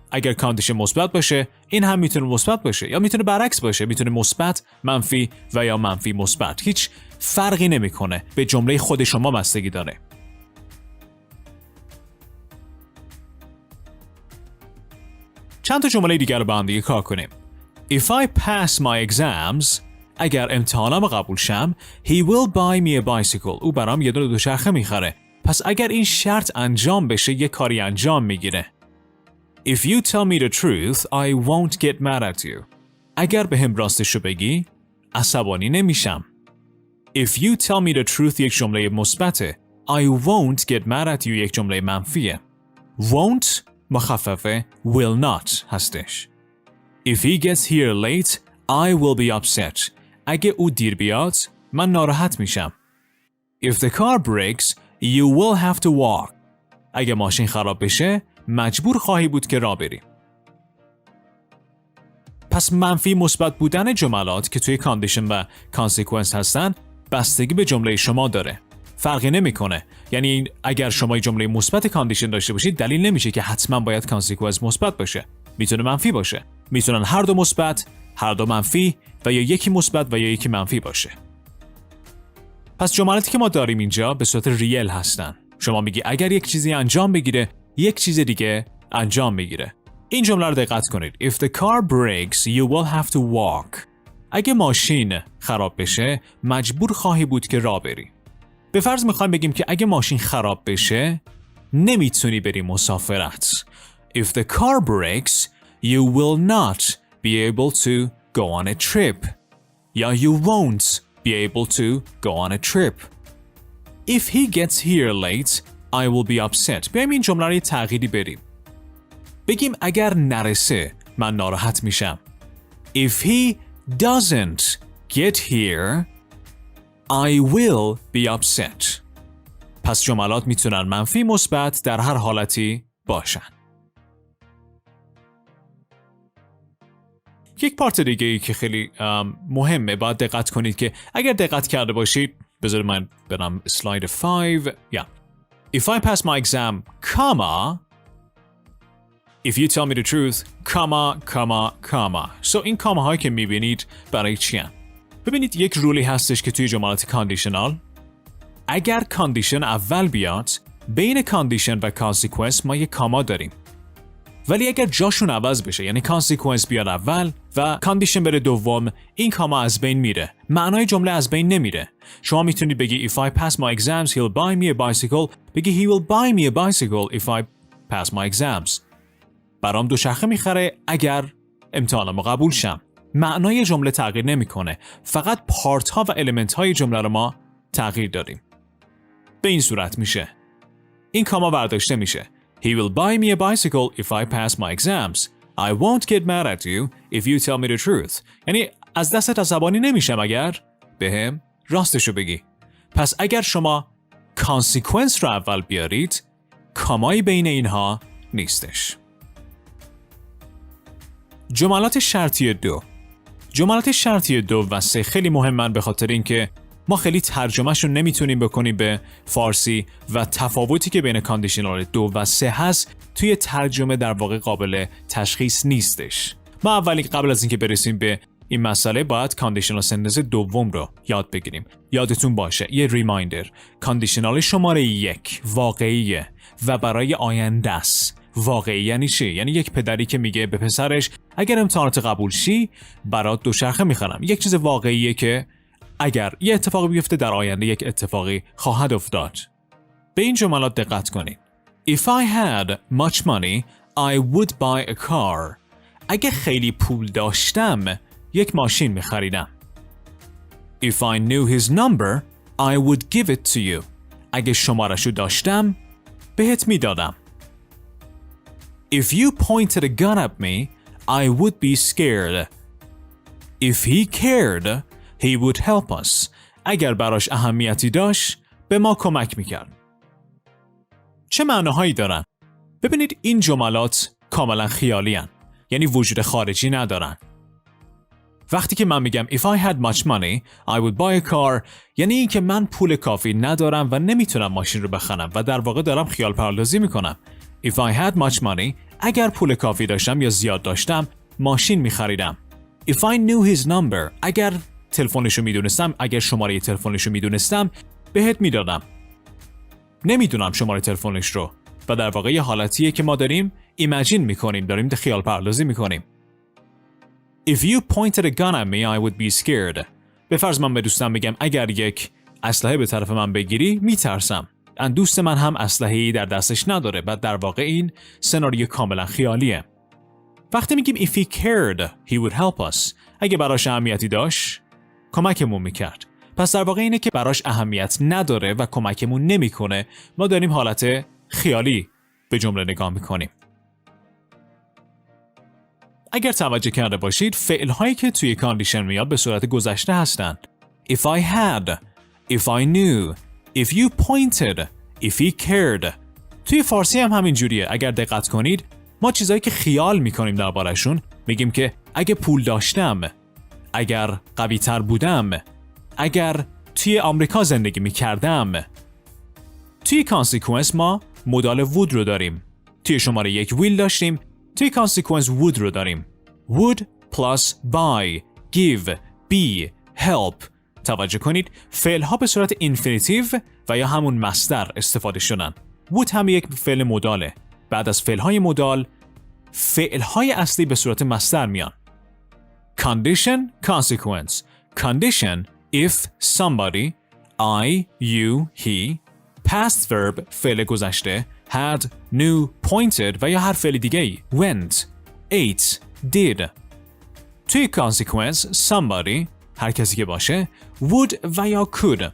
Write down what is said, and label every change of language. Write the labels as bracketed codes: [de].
[fa] اگر کاندیشن مثبت باشه این هم میتونه مثبت باشه، یا میتونه برعکس باشه، میتونه مثبت منفی و یا منفی مثبت. هیچ فرقی نمیکنه، به جمله خود شما بستگی داره. چند تا جمله دیگر رو با هم دیگه کار کنیم. [en] If I pass my exams [fa] اگر امتحانم قبول شم [en] he will buy me a bicycle [fa] او برام یه دوچرخه میخره. پس اگر این شرط انجام بشه یک کاری انجام میگیره. [en] If you tell me the truth, I won't get mad at you. [fa] اگر به هم راستشو بگی عصبانی نمیشم. [en] If you tell me the truth [fa] یک جمله مثبته. [en] I won't get mad at you [fa] یک جمله منفیه. [en] Won't مخففه will not هستش. If he gets here late, I will be upset. [fa] اگه او دیر بیاد من ناراحت میشم. [en] If the car breaks, you will have to walk. [fa] اگه ماشین خراب بشه مجبور خواهی بود که راه بری. پس منفی مثبت بودن جملات که توی کاندیشن و کانسیکونس هستن بستگی به جمله شما داره. فرقی نمیکنه. یعنی اگر شما جمله مثبت کاندیشن داشته باشید دلیل نمیشه که حتما باید کانسیکونس مثبت باشه. میتونه منفی باشه. میتونن هر دو مثبت، هر دو منفی و یا یکی مثبت و یا یکی منفی باشه. پس جملاتی که ما داریم اینجا به صورت ریل هستن. شما میگی اگر یک چیزی انجام بگیره یک چیز دیگه انجام میگیره. این جمله رو دقت کنید. [en] If the car breaks, you will have to walk. [fa] اگه ماشین خراب بشه مجبور خواهی بود که راه بری. به فرض میخوایم بگیم که اگه ماشین خراب بشه نمیتونی بری مسافرت. [en] If the car breaks, you will not be able to go on a trip. یا you won't be able to go on a trip. If he gets here late, I will be upset. [fa] بیایم این جمله رو تغییری بریم. بگیم اگر نرسه من ناراحت میشم. [en] If he doesn't get here, I will be upset. [fa] پس جملات میتونن منفی مثبت در هر حالتی باشن. یک پارت دیگه ای که خیلی مهمه باید دقت کنید که اگر دقت کرده باشید بذارید من برم اسلاید 5. If I pass my exam, comma, if you tell me the truth, comma. So این کاما هایی که میبینید برای چی هن؟ ببینید یک رولی هستش که توی جملات کاندیشنال اگر کاندیشن اول بیاد بین کاندیشن و کانسیکوئنس ما یک کاما داریم. ولی اگر جاشون عوض بشه یعنی کانسیکوئنس بیاد اول و کاندیشن بره دوم این کاما از بین میره. معنای جمله از بین نمیره. شما میتونید بگی [en] if I pass my exams he'll buy me a bicycle. بگی he will buy me a bicycle if I pass my exams. [fa] برام دوچرخه میخره اگر امتحانمو قبول شم. معنای جمله تغییر نمیکنه. فقط پارت ها و المنت های جمله رو ما تغییر دادیم. به این صورت میشه. این کاما برداشته میشه. [en] He will buy me a bicycle if I pass my exams. I won't get mad at you if you tell me the truth. [fa] یعنی از دستت عصبانی نمیشم اگر بهم راستشو بگی. پس اگر شما کانسیکوئنس رو اول بیارید کامایی بین اینها نیستش. جملات شرطی 2. جملات شرطی 2 و 3 خیلی مهمن به خاطر اینکه ما خیلی ترجمهش رو نمیتونیم بکنیم به فارسی و تفاوتی که بین کاندیشنال 2 و 3 هست توی ترجمه در واقع قابل تشخیص نیستش. ما اولی قبل از اینکه برسیم به این مسئله باید کاندیشنال سنتنس دوم رو یاد بگیریم. یادتون باشه یه ریمایندر کاندیشنال شماره 1 واقعیه و برای آینده است. واقعی یعنی چی؟ یعنی یک پدری که میگه به پسرش اگر امتحانات قبول شی برات دوچرخه میخرم. یک چیز واقعیه که اگر یه اتفاقی بیفته در آینده یک اتفاقی خواهد افتاد. به این جملات دقت کنید. [en] If I had much money, I would buy a car. [fa] اگه خیلی پول داشتم یک ماشین میخریدم. [en] If I knew his number, I would give it to you. [fa] اگه شمارشو داشتم بهت میدادم. [en] If you pointed a gun at me, I would be scared. If he cared, he would help us. [fa] اگر براش اهمیتی داشت به ما کمک میکرد. چه معناهایی دارن؟ ببینید این جملات کاملا خیالی هن. یعنی وجود خارجی ندارن. وقتی که من میگم [en] if I had much money I would buy a car [fa] یعنی این که من پول کافی ندارم و نمیتونم ماشین رو بخرم و در واقع دارم خیال پردازی میکنم. [en] If I had much money [fa] اگر پول کافی داشتم یا زیاد داشتم ماشین میخریدم. [en] If I knew his number [fa] اگر تلفنشو میدونستم اگر شماره تلفنشو میدونستم بهت میدادم. نمیدونم شماره تلفنش رو و در واقع یه حالتیه که ما داریم ایمجین میکنیم داریم خیال پردازی میکنیم. [en] If you pointed a gun at me I would be scared. [fa] به فرض من به دوستم بگم اگر یک اسلحه به طرف من بگیری میترسم. دوست من هم اسلحه‌ای در دستش نداره و در واقع این سناریو کاملا خیالیه. وقتی میگیم [en] if he cared he would help us [fa] اگه براش اهمیتی داشت کمکمون میکرد. پس در واقع اینه که براش اهمیت نداره و کمکمون نمیکنه. ما داریم حالت خیالی به جمله نگاه میکنیم. اگر توجه کرده باشید فعل‌هایی که توی کاندیشن میاد به صورت گذشته هستند. [en] If I had, if I knew, if you pointed, if he cared. [fa] توی فارسی هم همین جوریه. اگر دقت کنید ما چیزایی که خیال میکنیم دربارشون میگیم که اگه پول داشتم، اگر قوی تر بودم، اگر توی آمریکا زندگی میکردم. توی کانسیکوئنس ما مدال would رو داریم. توی شماره 1 will داشتیم. توی کانسیکوئنس would رو داریم. [en] would plus buy, give, be, help. [fa] توجه کنید فعل ها به صورت اینفینیتیو و یا همون مصدر استفاده شدن. would هم یک فعل مداله. بعد از فعل های مدال فعل های اصلی به صورت مصدر میان. [en] Condition, consequence. Condition if somebody, I, you, he. Past verb [fa] فعل گذشته [en] had, knew, pointed [fa] و یا هر فعل دیگه ای [en] went, ate, did. [fa] توی consequence somebody هر کسی که باشه would و یا could.